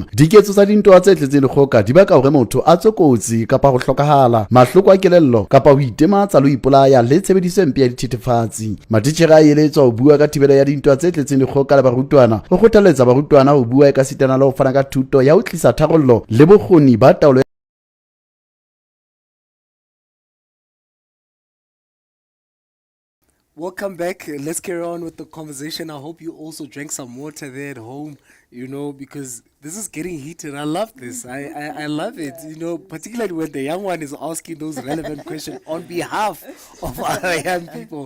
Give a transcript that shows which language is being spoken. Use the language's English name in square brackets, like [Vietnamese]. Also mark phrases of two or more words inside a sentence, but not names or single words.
[Southern Sotho] Diketso tsa dintwa tse tletseng dikgoka di baka hore motho a tswe kotsi kapa ho hlokahala, mahloko a kelello kapa ho itematsa le ho ipolaya le tshebediso empe ya dithethefatsi. Matitjhere a eletswa ho bua ka thibelo ya dintwa tse tletseng dikgoka le barutwana, ho kgothaletsa barutwana ho bua ka sitana le ho fana ka thuto ya ho tlisa tharollo le bokgoni ba taolo. [English] Welcome back. Let's carry on with the conversation. I hope you also drank some water there at home, because this is getting heated. I love this. I love it, particularly when the young one is asking those relevant questions on behalf of other young people.